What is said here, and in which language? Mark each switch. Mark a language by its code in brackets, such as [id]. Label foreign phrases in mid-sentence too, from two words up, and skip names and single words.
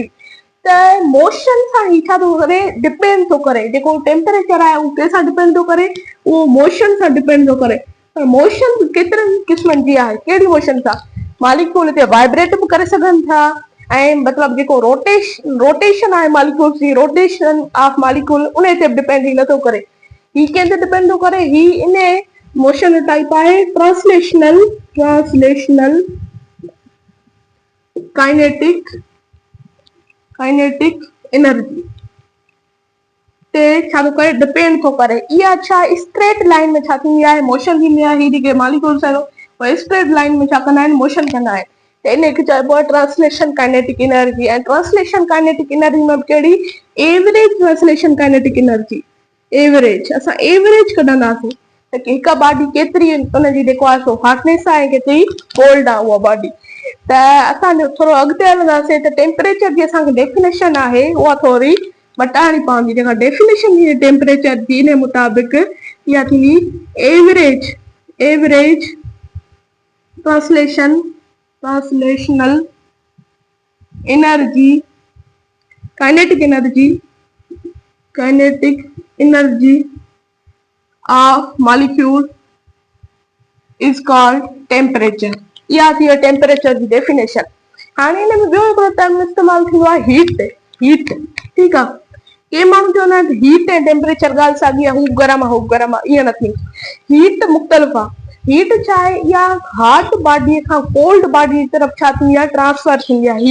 [sd] त मोशन सां ही छा थो करे डिपेंड थो करे जेको टेम्परेचर आहे उहो कंहिंसां डिपेंड थो करे उहो मोशन सां डिपेंड थो करे। पर मोशन केतिरनि क़िस्मनि जी आहे कहिड़ी मोशन सां मॉलिक्यूल ते वाइब्रेट बि करे सघनि था ऐं मतिलबु जेको रोटेशन आहे मॉलिक्यूल्स जी [en] rotation of molecule [sd] उन ते डिपेंड ही नथो करे ही कंहिं ते डिपेंड थो करे ही इन मोशन टाइप आहे [en] translational kinetic energy [sd] ते छा थो करे डिपेंड थो करे। इहा छा [en] straight line [sd] में छा थींदी आहे मोशन थींदी आहे ही जेके मॉलिक्यूल्स आहिनि उहे [en] straight line [sd] में छा कंदा आहिनि मोशन कंदा आहिनि त इन खे चइबो आहे [en] translation kinetic energy. [sd] ऐं [en] translation kinetic energy [sd] में कहिड़ी [en] average translation kinetic energy average [sd] असां एवरेज कढंदासीं त हिकु बॉडी केतिरी उनजी जेको आहे सो हॉटनेस आहे केतिरी कोल्ड आहे उहा बॉडी। त असां थोरो अॻिते हलंदासीं त टेम्परेचर जी असांखे डेफिनेशन आहे उहा थोरी मटाइणी पवंदी जेका डेफिनेशन जी टेम्परेचर जी इन मुताबिक़ इहा थींदी [en] average translational energy kinetic energy of molecule is called temperature. [sd] इहा थी टेम्परेचर जी डेफिनेशन। हाणे हिन में ॿियो हिकिड़ो टर्म इस्तेमालु थींदो आहे हीट ठीकु आहे। के माण्हू चवंदा आहिनि हीट ऐं टेम्परेचर ॻाल्हि साॻी आहे हू गरम आहे ईअं न थींदो। हीट मुख़्तलिफ़ आहे हीट छा आहे इहा हॉट बॉडीअ खां [en] cold body [sd] जी तरफ़ छा थींदी आहे ट्रांसफर थींदी आहे।